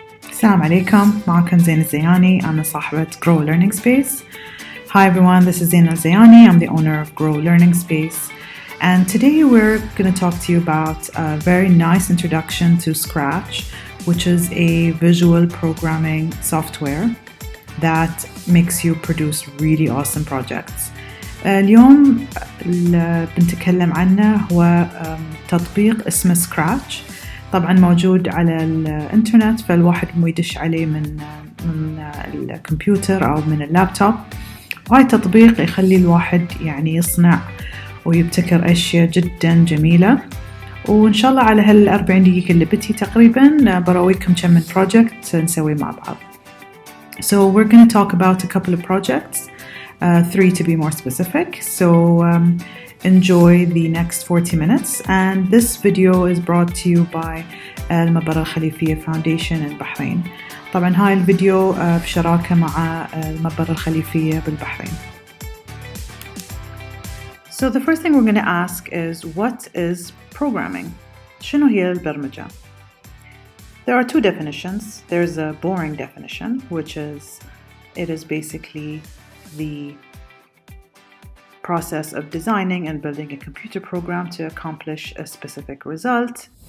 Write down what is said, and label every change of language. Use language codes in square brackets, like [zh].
[ar] Assalamu alaikum, معكم زين الزياني. [en] I'm a [ar] صاحبة [en] Grow Learning Space. Hi everyone, this is Zain Al-Zayani. I'm the owner of Grow Learning Space. And today we're going to talk to you about a very nice introduction to Scratch, which is a visual programming software that makes you produce really awesome projects. [ar] اليوم اللي بنتكلم عنه هو تطبيق اسمه Scratch. طبعا موجود على الانترنت، فالواحد يدش عليه من الكمبيوتر أو من اللابتوب. هاي تطبيق يخلي الواحد يعني يصنع ويبتكر أشياء جدا جميلة. وإن شاء الله على هال40 دقيقة اللي بتي تقريبا برويكم كم من project نسوي مع بعض. [en] So we're going to talk about a couple of projects, 3 to be more specific. So enjoy the next 40 minutes, and this video is brought to you by Mabarra Alkhalifia Foundation in Bahrain. [ar] طبعا هاي الفيديو بشراكة مع Mabarra Alkhalifia بالبحرين. [en] So the first thing we're going to ask is, what is programming? [ar] شنو هي البرمجة? [en] There are 2 definitions. There's a boring definition, which is, it is basically the process of designing and building a computer program to accomplish a specific result.